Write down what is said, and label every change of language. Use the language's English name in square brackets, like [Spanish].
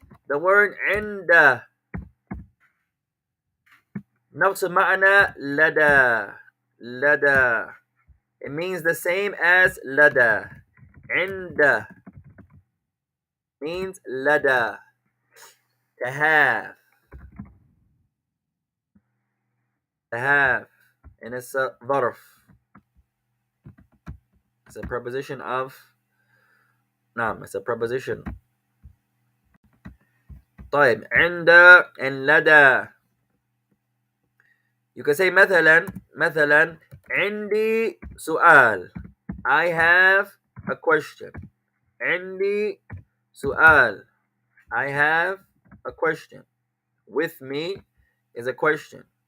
[English] The word [Arabic] عند نفس معنى لدى. لدى. [English] It means the same as لدى. عند means لدى. To have. To have. And it's a ظرف. It's a preposition of. [Arabic] نعم, [English] it's a preposition. [Arabic] طيب عند and لدى. [English] You can say [Arabic] مثلا عندي سؤال. [English] I have a question. [Arabic] عندي سؤال. [English] I have a question. With me is a question.